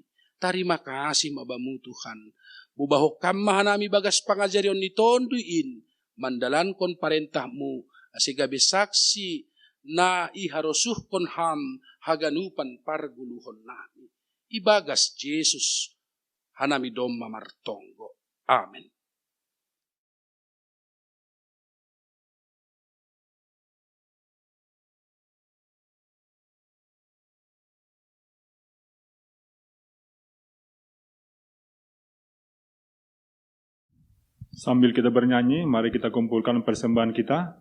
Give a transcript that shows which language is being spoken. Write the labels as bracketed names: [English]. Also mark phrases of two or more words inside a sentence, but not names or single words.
[Batak Simalungun] Tarima kasih mabamu Tuhan. Bubahok kammahan nami bagas pangajarion ni tonduin, mandalan kon parentahmu, asigabe saksi na iharosuh kon ham haganupan parguluhon nami. Ibagas Jesus, hanami dom mamartonggo. Amen. [Indonesian] Sambil kita bernyanyi, mari kita kumpulkan persembahan kita.